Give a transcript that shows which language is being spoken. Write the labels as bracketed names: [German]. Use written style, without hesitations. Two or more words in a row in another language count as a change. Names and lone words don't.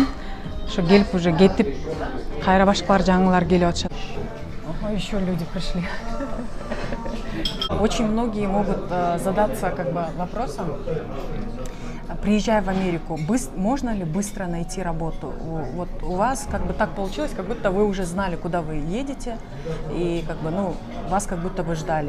[Kyrgyz] Ошо келип уже кетип, кайра башкалар жаңылар келип атышат. [Russian] Еще люди пришли. Очень многие могут задаться как бы вопросом: приезжая в Америку, можно ли быстро найти работу? Вот у вас как бы так получилось, как будто вы уже знали, куда вы едете, и как бы, ну, вас как будто бы ждали.